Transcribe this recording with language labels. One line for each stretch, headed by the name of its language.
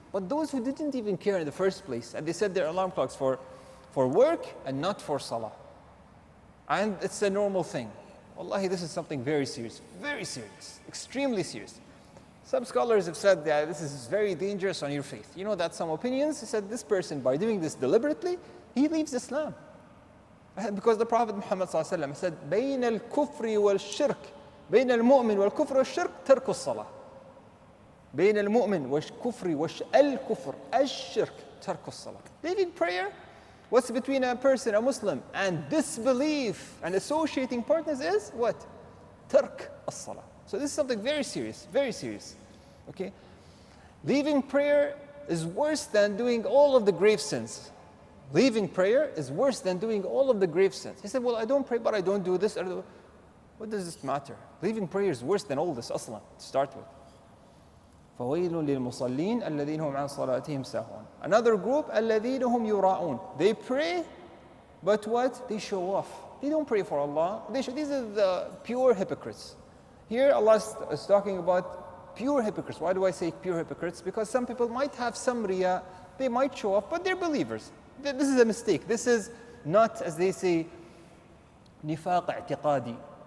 English: But those who didn't even care in the first place, and they set their alarm clocks for work and not for salah. And it's a normal thing. Wallahi, this is something very serious, extremely serious. Some scholars have said that this is very dangerous on your faith. You know that some opinions said this person, by doing this deliberately, he leaves Islam.
Arabic: Because the Prophet Muhammad said, بين الكفر والشرك بين المؤمن والكفر والشرك ترك الصلاة. بين المؤمن والكفر والكفر الشرك ترك الصلاة.
English: Leaving prayer, what's between a person, a Muslim, and disbelief and associating partners is what? Tark as-salah. So this is something very serious, okay? Leaving prayer is worse than doing all of the grave sins. Leaving prayer is worse than doing all of the grave sins. He said, well, I don't pray, but I don't do this. What does this matter? Leaving prayer is worse than all this aslan, to start with.
Arabic: فَوَيْلٌ لِلْمُصَلِّينَ الَّذِينَ هُمْ عَنْ صَلَاتِهِمْ سَاهُونَ.
English: Another group,
Arabic: الَّذِينَ هُمْ يُرَاءُونَ.
English: They pray, but what? They show off. They don't pray for Allah. These are the pure hypocrites. Here Allah is talking about pure hypocrites. Why do I say pure hypocrites? Because some people might have some riya, they might show off, but they're believers. This is a mistake. This is not, as they say, nifaq i'tiqadi.